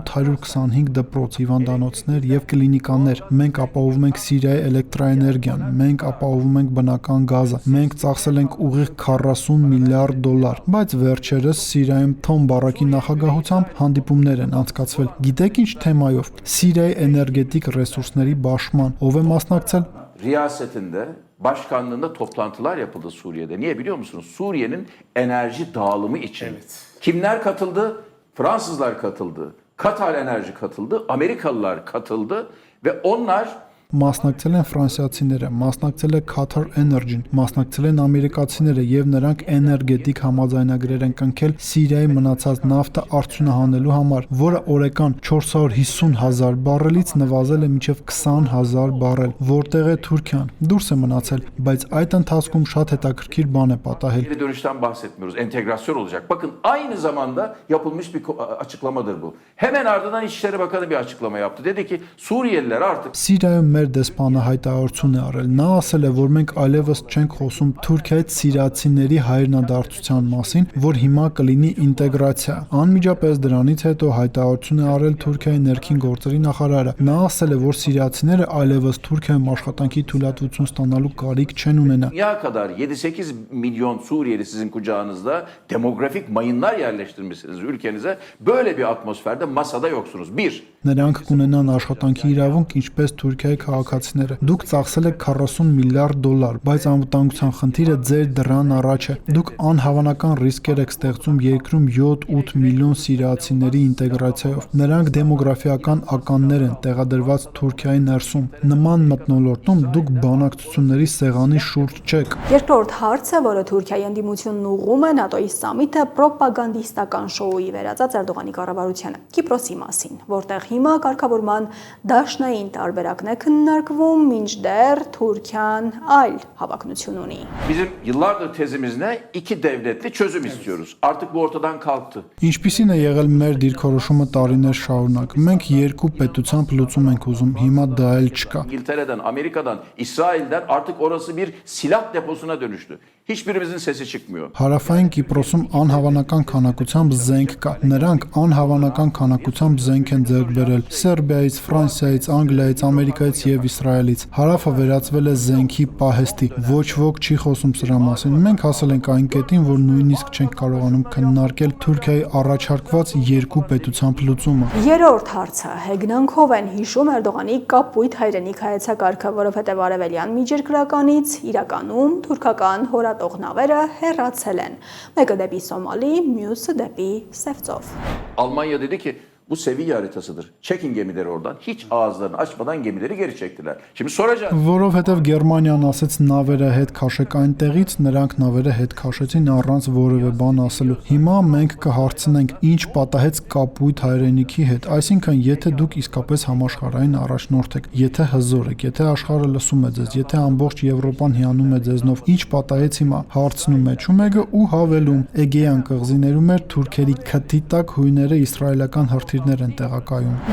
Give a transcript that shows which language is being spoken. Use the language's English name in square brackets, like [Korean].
[Armenian] 825 դպրոց, հիվանդանոցներ եւ կլինիկաներ։ Մենք ապահովում ենք Սիրիայի էլեկտրաէներգիան, մենք ապահովում ենք բնական գազը։ Մենք ծախսել ենք ուղիղ 40 միլիարդ դոլար, բայց վերջերս Սիրիայում Թոմ Բարակի նախագահությամբ հանդիպումներ են անցկացվել։ Գիտեք ինչ թեմայով։ Սիրիայի էներգետիկ ռեսուրսների բաշխման, ով է մասնակցել։ [Turkish] Riyasetinde, başkanlığında toplantılar yapıldı Suriye'de. Niye biliyor musunuz? Suriye'nin enerji dağılımı için. Kimler katıldı? Fransızlar katıldı. Katar Enerji katıldı. Amerikalılar katıldı ve onlar [Armenian] Մասնակցել են ֆրանսիացիները, մասնակցել է Qatar Energy-ն, մասնակցել են ամերիկացիները եւ նրանք էներգետիկ համաձայնագրեր են կնքել Սիրիայի մնացած նավթը արդյունահանելու համար, որը օրական 450,000 բարելից նվազել է մինչև 20,000 բարել, որտեղ է Թուրքիան։ Դուրս է մնացել, բայց այդ ընթացքում շատ հետաքրքիր բան է պատահել։ [Turkish] geri dönüşten bahsetmiyoruz. Entegrasyon olacak. Bakın aynı zamanda yapılmış bir açıklamadır bu. Hemen ardından İçişleri Bakanı bir açıklama yaptı. Dedi ki Suriyeliler artık [Armenian] Սիրիայում մեր դեսպանը հայտարարություն է արել։ Նա ասել է, որ մենք այլևս չենք խոսում Թուրքիայից սիրիացիների հայրենադարձության մասին, որ հիմա կլինի ինտեգրացիա։ Անմիջապես դրանից հետո հայտարարություն է արել Թուրքիայի ներքին գործերի նախարարը։ Նա ասել է, որ սիրիացիները այլևս Թուրքիայում աշխատանքի թույլատվություն ստանալու կարիք չեն ունենա։ [Turkish] dünya kadar 7-8 milyon Suriyeli sizin kucağınızda demografik mayınlar yerleştirmişsiniz ülkenize. Böyle bir atmosferde masada yoksunuz. Bir, [Armenian] Նրանք կունենան աշխատանքի իրավունք, ինչպես Թուրքիայի քաղաքացիները։ Դուք ծախսել եք 40 միլիարդ դոլար, բայց անվտանգության խնդիրը ձեր դրան առաջ է։ Դուք անհավանական ռիսկեր եք ստեղծում երկրում 7-8 միլիոն սիրիացիների ինտեգրացիայով։ Նրանք դեմոգրաֆիական ականներ են տեղադրված Թուրքիայի ներսում։ Նման մթնոլորտում դուք բանակցությունների սեղանի շուրջ չեք։ Երկրորդ հարցը, որը Թուրքիայի ընդդիմությունն ուղղում է ՆԱՏՕ-ի սամիթը, պրոպագանդիստական շոուի վերածած Էրդողանի կառավարությանը, Կիպրոսի մասին, որտեղ հիմա կարգավորման դաշնային տարբերակն է քննարկվում, մինչդեռ Թուրքիան այլ հավակնություն ունի։ [Turkish] bizim yıllardır tezimiz ne? İki devletli çözüm istiyoruz. Artık bu ortadan kalktı. [Armenian] Ինչպիսին է եղել մեր դիրքորոշումը տարիներ շարունակ։ Մենք երկու պետությամբ լուծում ենք ուզում, հիմա դա էլ չկա։ [Turkish] İngiltere'den, Amerika'dan, İsrail'den artık orası bir silah deposuna dönüştü. Hiçbirimizin sesi çıkmıyor. [Armenian] Հարավային Կիպրոսում անհավանական քանակությամբ զենք կա։ Նրանք անհավանական քանակությամբ զենք են ձեռք բերել Սերբիայից, Ֆրանսիայից, Անգլիայից, Ամերիկայից եւ Իսրայելից։ Հարավը վերածվել է զենքի պահեստի։ Ոչ ոք չի խոսում սրա մասին։ Մենք հասել ենք այն կետին, որ նույնիսկ չենք կարողանում քննարկել Թուրքիայի առաջարկված երկու պետությամբ լուծումը։ Երրորդ հարցը հեգնանքով են հիշում Էրդողանի կապույտ հայրենիք հայեցակարգը, որովհետև արևելյան միջերկրականից իրականում թուրքական հորատող նավերը հեռացել են։ Մեկը դեպի Սոմալի, մյուսը դեպի Սևծով։ [Turkish] Almanya dedi ki bu seviye haritasıdır. Çekin gemileri oradan. Hiç ağızlarını açmadan gemileri geri çektiler. Şimdi soracağız. [Armenian] Որովհետև Գերմանիան ասեց նավերը հետ քաշեք այնտեղից, նրանք նավերը հետ քաշեցին առանց որևէ բան ասելու։ Հիմա մենք կհարցնենք, ինչ պատահեց կապույտ հայրենիքի հետ, այսինքն եթե դուք իսկապես համաշխարհային առաջնորդ եք, եթե հզոր եք, եթե աշխարհը լսում է ձեզ, եթե ամբողջ Եվրոպան հիանում է ձեզնով, ինչ պատահեց հիմա, հարցնում է Չումեգը ու հավելում Էգեյան կղզիներում էր թուրքերի քթի տակ հույները իսրայելական հրթիռներ են տեղակայում։